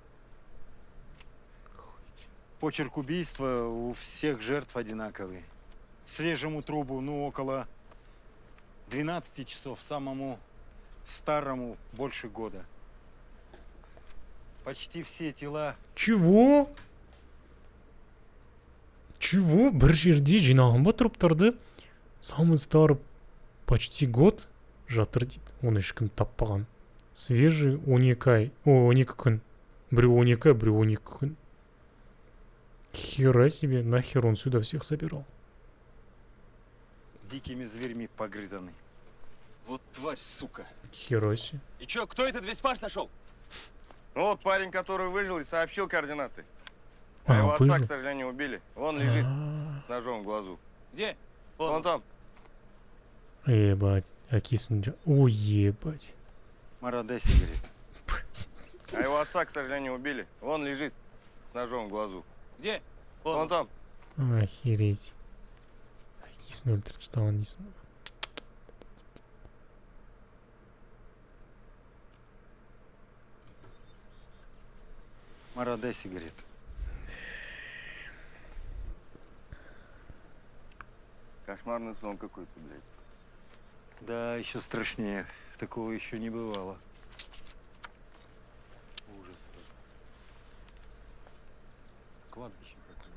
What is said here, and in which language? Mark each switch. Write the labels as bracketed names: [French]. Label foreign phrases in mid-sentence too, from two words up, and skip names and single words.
[Russian] Почерк убийства у всех жертв одинаковый. Свежему трупу, ну, около 12 часов, самому старому больше года. Почти все тела. Чего? Чего? [Kazakh] Бір жерде жинаған ба труптарды? [Russian] Самый старый почти год [Kazakh] жатыр дейді. Оны ешкім таппаған. Свежий 12 ай. О, 12 күн. Біреу 12 ай, біреу 12 күн. [Russian] Хера себе, нахер он сюда всех собирал. Дикими зверьми погрызаны. Вот тварь, сука. Хера себе. И чё, кто этот весь фарш нашел? Ну вот парень, который выжил и сообщил координаты. А его отца, к сожалению, убили. Вон лежит с ножом в глазу. Где? Вон там. Ебать. Акисын. Ой, ебать. Марадеси, говорит. А его отца, к сожалению, убили. Вон лежит с ножом в глазу. Где? Вон там. Охереть. [Kazakh] Акисын өлтіріп ұстаған дейсің. Марадеси, [Russian] говорит. Кошмарный сон какой-то, блядь. Да, еще страшнее. Такого еще не бывало. Ужас просто. Кладбище какое-то.